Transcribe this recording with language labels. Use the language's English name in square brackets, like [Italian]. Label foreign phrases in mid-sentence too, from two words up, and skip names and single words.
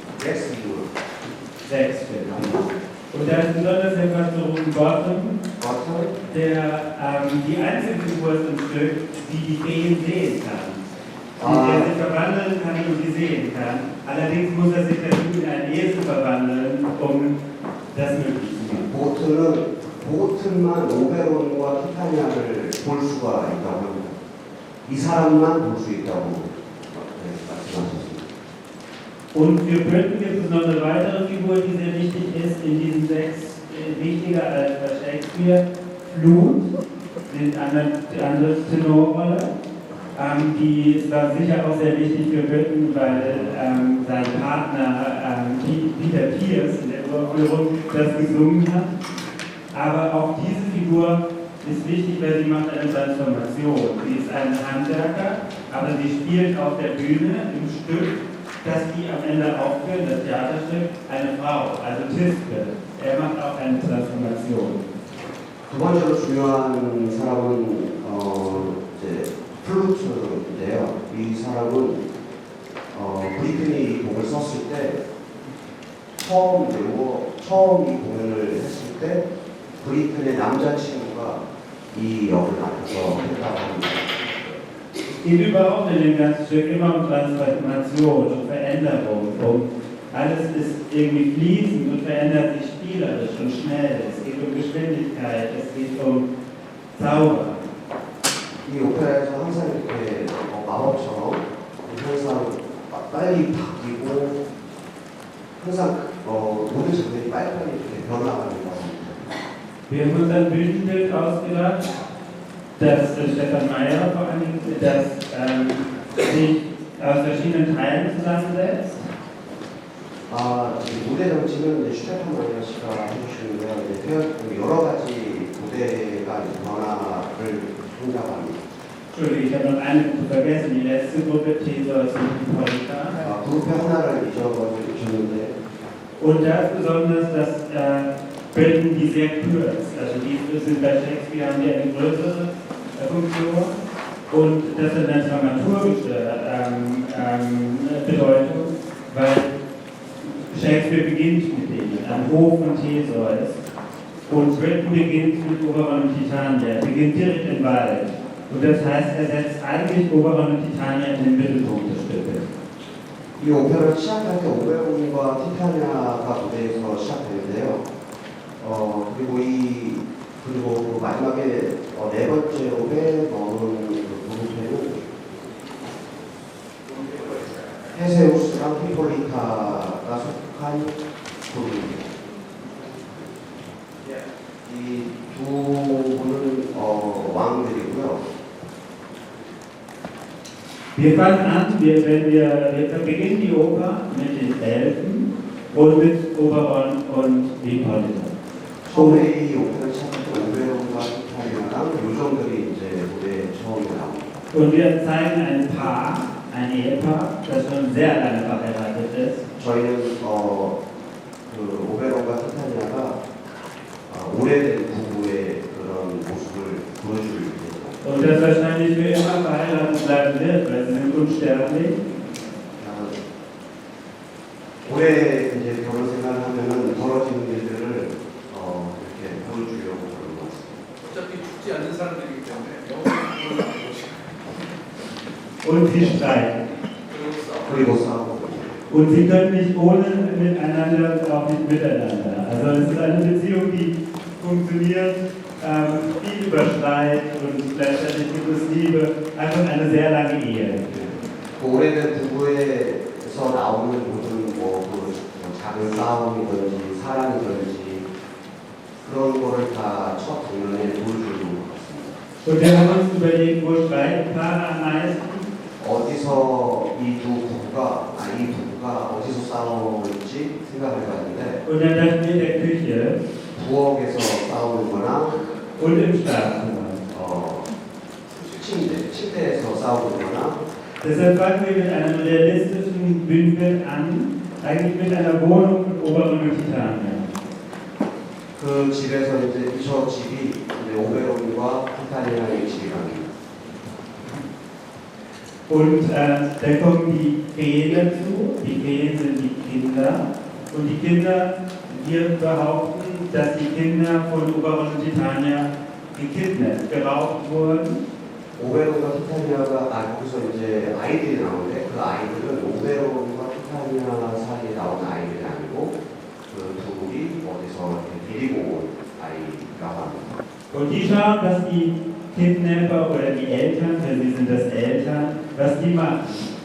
[German] Sechs Filme. Und da ist besonders der Pastor Gotham, der die einzige Figur ist im Stück, die Feen sehen kann. Der sich verwandeln kann und die sehen kann. Allerdings muss er sich dazu in einen Esel verwandeln, um das möglich zu machen. [Korean] 보트만 오베론과 티타니아를 볼 수가 있다고 합니다. 이 사람만 볼 수 있다고 [German] Und für Britain gibt es noch eine weitere Figur, die sehr wichtig ist in diesen 6, wichtiger als bei Shakespeare, Flut, die andere Tenorrolle. Die war sicher auch sehr wichtig für Britain, weil sein Partner Peter Pierce in der Uraufführung das gesungen hat. Aber auch diese Figur ist wichtig, weil sie macht eine Transformation. Sie ist ein Handwerker, aber sie spielt auf der Bühne im Stück, das die am Ende aufführen, das Theaterstück, eine Frau, also Tisbe. Er macht auch eine Transformation. [Korean] 두 번째로 중요한 사람은 이제 플루트인데요. 이 사람은 브리튼이 이 곡을 썼을 때 처음 이 공연을 했을 때 브리튼의 남자친구가 이 역을 맡아서 했다고 합니다. [German] Es geht überhaupt in dem ganzen Stück immer um Transformation und Veränderung. Alles ist irgendwie fließend und verändert sich spielerisch und schnell. Es geht um Geschwindigkeit, es geht um Zauber. [Korean] 이 오페라에서 항상 이렇게 마법처럼 항상 빨리 바뀌고 항상 모든 장면이 빨리빨리 이렇게 변화가는 것 같습니다. [German] Wir haben uns ein Bühnenbild ausgedacht, das Stefan Meyer vor allen Dingen, das sich aus verschiedenen Teilen zusammensetzt. [Korean] 이 무대 정치는 이제 슈테판 마이어 씨가 해주시는데요. 여러 가지 무대가 변화를 생각합니다. [German] Entschuldigung, ich habe noch eine Gruppe vergessen, die letzte Gruppe, Theseus und Hippolyta. [Korean] 그룹의 하나를 잊어버리셨는데 [German] Und da ist besonders, dass Britain die sehr kürzt. Also die sind bei Shakespeare haben die eine größere Funktion und das hat eine dramaturgische Bedeutung, weil Shakespeare beginnt mit denen am Hof von Theseus und Britain beginnt mit Oberon und Titania, beginnt direkt im Wald. Und das heißt, er setzt eigentlich Oberon und Titania in den Mittelpunkt des Stückes. [Korean] 이 오페라를 시작할 때 오베론과 티타니아가 무대에서 시작되는데요. 그리고 마지막에 네 번째로 빼놓은 그룹에는 헤세우스랑 히폴리타가 속한 그룹입니다. 이 두 분은 왕들이고요. [German] Wir fangen an, wir beginnen die Oper mit den Elfen und mit Oberon und Hippolyta. [Korean] 처음에 이 오페라 시작할 때 오베론과 티타니아랑 요정들이 이제 무대에 처음 나옵니다. [German] Und wir zeigen ein Paar, ein Ehepaar, das schon sehr lange verheiratet ist. [Korean] 저희는 그 오베론과 티타니아가 오래된 부부의 그런 모습을 보여줄 예정입니다. [German] Und das wahrscheinlich für immer verheiratet bleiben wird, weil sie sind unsterblich. [Korean] 올해 이제 결혼 생활을 하면은 벌어지는 일들을 이렇게 보여주려고 그런 것 같습니다. 어차피 죽지 않는 사람들이기 때문에 영원히 [German] Und sie streiten. [Korean] 그리고 싸우고 [German] Und sie können nicht ohne miteinander, auch nicht miteinander. Also es ist eine Beziehung, die funktioniert, viel über Streit und gleichzeitig gibt es Liebe. Einfach eine sehr lange Ehe. [Korean] 그 오래된 부부에서 나오는 모든 그 작은 싸움이든지 사랑이든지 그런 거를 다 첫 장면에 보여주는 것 같습니다. [German] Und wir haben uns überlegt, wo streiten Paare am meisten? [Korean] 어디서 이 부부가 어디서 싸우는지 생각을 해봤는데 [German] Und dann dachten wir in der Küche [Korean] 부엌에서 싸우는 거나 [German] und im Schlafzimmer. [Korean] 침대에서 싸우는 거나 [German] Deshalb fangen wir mit einem realistischen Bühnenbild an, eigentlich mit einer Wohnung von Oberon und Titania. [Korean] 그 집에서 이제 저 집이 이제 오베론과 티타니아의 집이랍니다. [German] Und dann kommen die Feen dazu. Die Feen sind die Kinder. Und die Kinder, wir behaupten, dass die Kinder von Oberon und Titania gekidnappt, geraubt wurden. [Korean] 오베론과 티타니아가 거기서 이제 아이들이 나오는데 그 아이들은 오베론과 티타니아 사이에 나온 아이들이 아니고 그 둘이 어디서 이렇게 데리고 온 아이라고 합니다. [German] Und die schauen, was die Kidnapper oder die Eltern, denn sie sind das Eltern, was die machen.